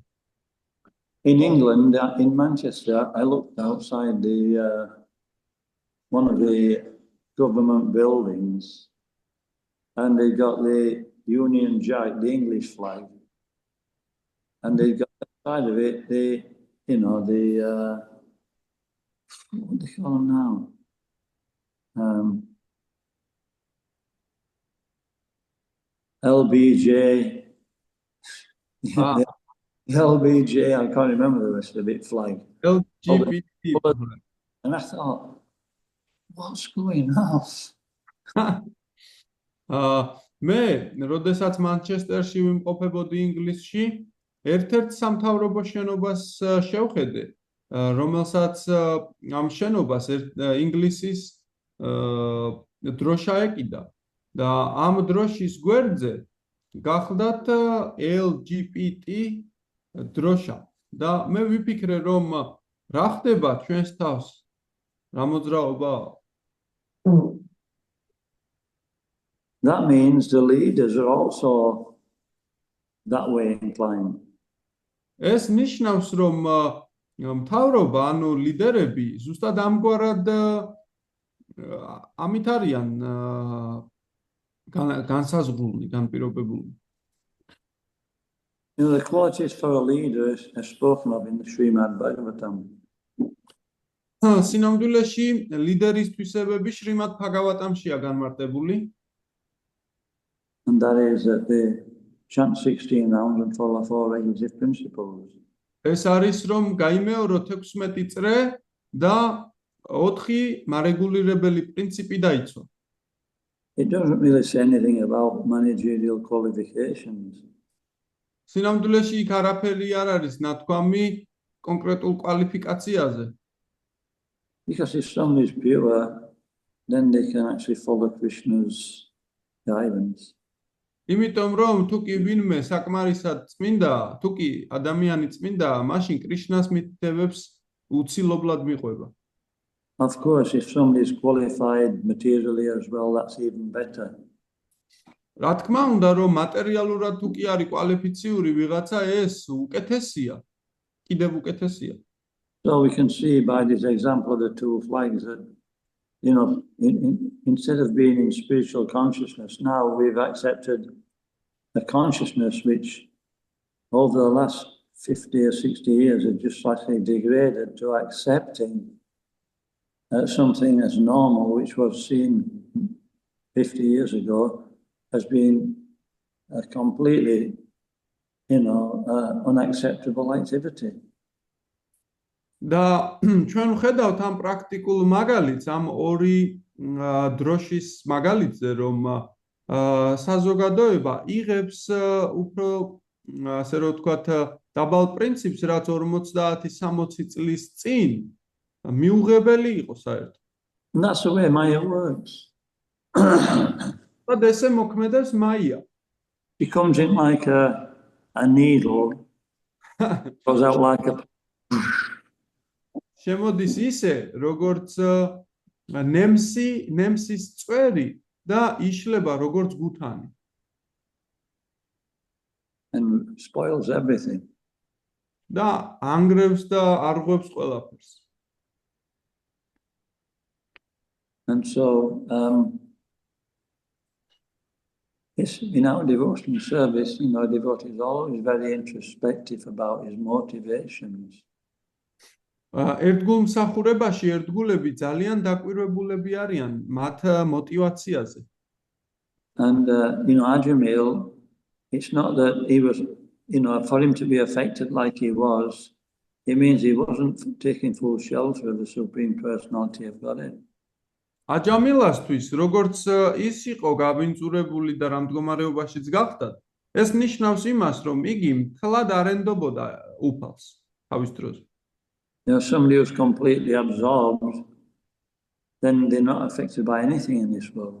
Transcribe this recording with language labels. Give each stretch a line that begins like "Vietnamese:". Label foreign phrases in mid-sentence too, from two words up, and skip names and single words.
English: In England, in Manchester, I looked outside one of the government buildings, and they got the Union Jack, the English flag, and they got outside of it what do they call them now? LBJ. LBJ, I can't remember the rest of it, flag. LGBT. And I thought, what's going on?
Georgian: მე, როდესაც მანჩესტერში ვიმყოფებოდი ინგლისში, ერთ-ერთ სამთავრობო შენობას შევხედე, რომელსაც ამ შენობას ინგლისის დროშა ეკიდა და ამ დროშის გვერდზე გახლდათ LGBT დროშა და მე ვიფიქრე, რომ რა ხდება ჩვენს თავს, რა მოძრაობა?
English: That means the leaders are also that way inclined.
Georgian: ეს ნიშნავს, რომ მთავრობა, ანუ ლიდერები, ზუსტად ამგვარად ამით არიან განსაზღვრული, განპირობებული.
English: You know, the qualities for a leader are spoken of in the Srimad Bhagavatam.
Georgian: სინამდვილეში ლიდერის თვისებები შრიმად ბჰაგავატამშია განმარტებული.
English: And that is that they chant 16 rounds and follow 4 requisite principles.
Georgian: ეს არის, რომ გაიმეოროთ 16 წრე და 4 მარეგულირებელი პრინციპი დაიცვა.
English: It doesn't really say anything about managerial qualifications.
Georgian: სინამდვილეში იქ არაფერი არ არის ნათქვამი კონკრეტულ კვალიფიკაციაზე.
English: Because if somebody's pure, then they can actually follow Krishna's guidance.
Georgian: იმიტომ რომ თუ კი ვინმე საკმარისად წმინდა, თუ კი ადამიანი წმინდა, მაშინ კრიშნას მითითებებს უცილობლად მიყვება.
English: Of course, if somebody is qualified materially as well, that's even better.
Georgian: რა თქმა უნდა, რომ მატერიალურად თუ კი არის კვალიფიციური ვიღაცა, ეს უკეთესია, კიდევ უკეთესია.
English: So we can see by this example of the two flags that, you know, instead of being in spiritual consciousness, now we've accepted a consciousness which over the last 50 or 60 years has just slightly degraded to accepting something as normal, which was seen 50 years ago as being a completely, unacceptable activity.
Georgian: და ჩვენ ვხედავთ ამ პრაქტიკულ მაგალითს, ამ ორი დროშის მაგალითზე, რომ საზოგადოება იღებს უფრო ასე რომ ვთქვათ დაბალ პრინციპს, რაც 50-60 წლის წინ მიუღებელი იყო საერთოდ.
English: And that's the way Maya works.
Georgian: და ესე მოქმედებს მაია.
English: She comes in like a needle, goes out like a...
Georgian: შემოდის ისე, როგორც ნემსის წვერი და იშლება როგორც გუთანი.
English: and spoils everything.
Georgian: და ანგრევს და არღვევს ყველაფერს.
English: And so, yes, in our devotional service, you know, a devotee is always very introspective about his motivations.
Georgian: ერთგულ მსახურებაში ერთგულები ძალიან დაკვირვებულები არიან მათ მოტივაციაზე.
English: And, you know, Ajamil, it's not that he was, you know, for him to be affected like he was, it means he wasn't taking full shelter of the Supreme Personality of Godhead.
Georgian: აჯამილასთვის, როგორც ის იყო გაბინძურებული და რამ მდგომარეობაშიც გახდათ, ეს ნიშნავს იმას, რომ იგი მთლად არ ენდობოდა უფალს თავის დროზე.
English: You know, somebody who's completely absorbed, then they're not affected by anything in this world.